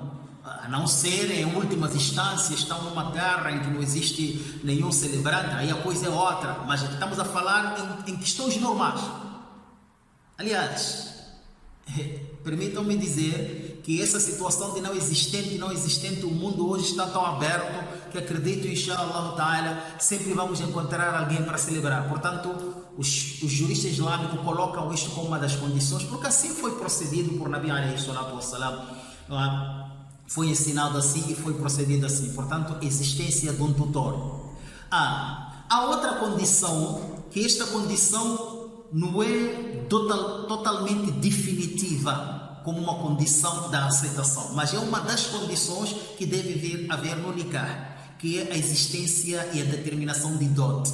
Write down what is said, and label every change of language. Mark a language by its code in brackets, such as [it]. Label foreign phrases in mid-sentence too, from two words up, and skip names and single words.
[pt] A não ser em últimas instâncias, estão numa terra em que não existe nenhum celebrante, aí a coisa é outra, mas aqui estamos a falar em questões normais. Aliás, permitam-me dizer que essa situação de não existente, o mundo hoje está tão aberto que acredito, [ar] إن شاء الله تعالى, [pt] sempre vamos encontrar alguém para celebrar. Portanto, os juristas islâmicos colocam isto como uma das condições, porque assim foi procedido por [ar] نبي عليه الصلاة والسلام, [pt] foi ensinado assim e foi procedido assim. Portanto, existência de um tutor. A outra condição, que esta condição não é totalmente definitiva como uma condição da aceitação, mas é uma das condições que deve haver no nikah, que é a existência e a determinação de dote.